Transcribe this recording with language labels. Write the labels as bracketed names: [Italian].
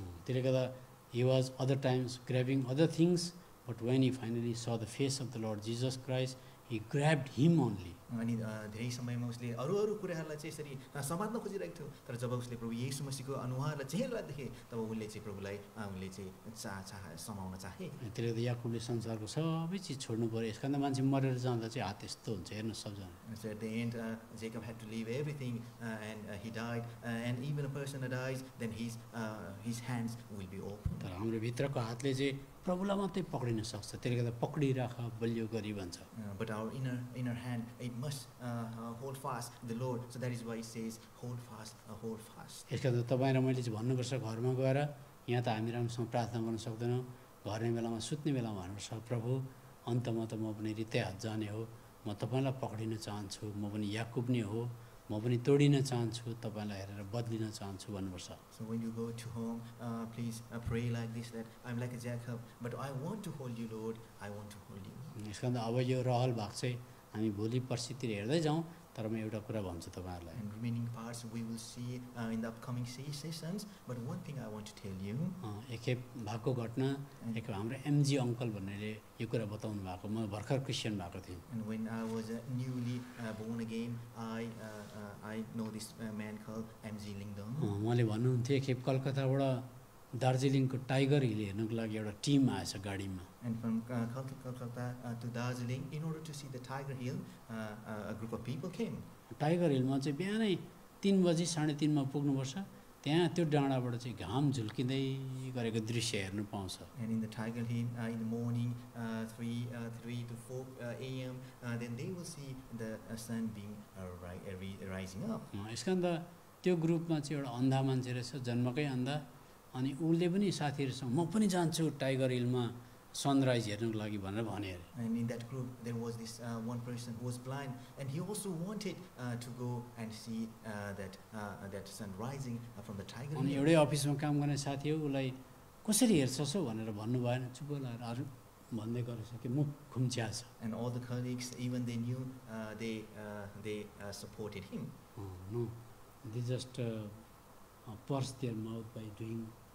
[Nepali] त्यसले गर्दा [English] he was other times grabbing other things, but when he finally saw the face of the Lord Jesus Christ, he grabbed him only. [Nepali] अनि धेरै समयमा उसले अरू कुराहरूलाई चाहिँ यसरी समात्न खोजिरहेको थियो, तर जब उसले प्रभु येशू मसीहको अनुहारलाई चेहरा देखे तब उसले चाहिँ प्रभुलाई उसले चाहिँ समाउन चाहे। त्यसले गर्दा याकुबले संसारको सबै चिज छोड्नु पर्यो, यसका मान्छे मरेर जाँदा चाहिँ हात यस्तो हुन्छ हेर्नु सबजना। [English] So at the end, Jacob had to leave everything and he died, and even a person that dies, then his hands will be open. [Nepali] तर हाम्रो भित्रको हातले चाहिँ प्रभुलाई मात्रै पक्रिन सक्छ, त्यसले गर्दा पक्रिराख बलियो गरी भन्छ। [English] But our inner hand, it must hold fast the Lord. So that is why it says hold fast, hold fast. [Nepali] यसका त तपाईँ र मैले चाहिँ भन्नुपर्छ घरमा गएर, यहाँ त हामी राम्रोसँग प्रार्थना गर्न सक्दैनौँ, घर्ने बेलामा सुत्ने बेलामा भन्नुपर्छ प्रभु अन्तमा त म पनि हृदय हात जाने हो, म तपाईँलाई पक्रिन चाहन्छु, म पनि याकुब नै हो, म पनि तोडिन चाहन्छु, तपाईँलाई हेरेर बदलिन चाहन्छु भन्नुपर्छ। [English] So when you go to home, please pray like this, that I'm like a Jacob, but I want to hold you, Lord, I want to hold you. [Nepali] यसका अब यो रहल भाग चाहिँ हामी भोलि पर्सितिर हेर्दै जाउँ, तर म एउटा कुरा भन्छु तपाईँहरूलाई। [English] And remaining parts we will see in the upcoming sessions, but one thing I want to tell you. [Nepali] एकखेप भएको घटना, एक हाम्रो एमजी अङ्कल भन्नेले यो कुरा बताउनु भएको, म भर्खर क्रिस्चियन भएको थिएँ। [English] And when I was newly born again, I know this man called MG Lingdong. [Nepali] उहाँले भन्नुहुन्थ्यो एकखेप कलकत्ताबाट दार्जिलिङको टाइगर हिल हेर्नुको लागि एउटा टिम आएछ गाडीमा। [English] And from Kolkata to Darjeeling, in order to see the Tiger Hill, a group of people came. [Nepali] Tiger हिलमा चाहिँ बिहानै 3 बजी 3:30 मा पुग्नुपर्छ, त्यहाँ त्यो डाँडाबाट चाहिँ घाम झुल्किँदै गरेको दृश्य हेर्नु पाउँछ। [English] And in the Tiger Hill, in the morning, 3 to 4 a.m., then they will see the sun being rising up. [Nepali] यसका अन्त त्यो ग्रुपमा चाहिँ एउटा अन्धा मान्छे रहेछ, जन्मकै अन्धा, अनि उसले पनि साथीहरूसँग म पनि जान्छु टाइगर हिलमा सनराइज हेर्नुको लागि भनेर भने अरे। [English] And in that group, there was this one person who was blind, and he also wanted to go and see that sun rising from the Tiger [Nepali] अनि [English] Hill. [Nepali] एउटै अफिसमा काम गर्ने साथी हो, उसलाई कसरी हेर्छस् हौ भनेर भन्नु भएन, चुप लाएर अरू भन्दै गरेछ कि मुख खुम्च्या छ। [English] And all the colleagues, even they knew, they supported him. No, they just purse their mouth by doing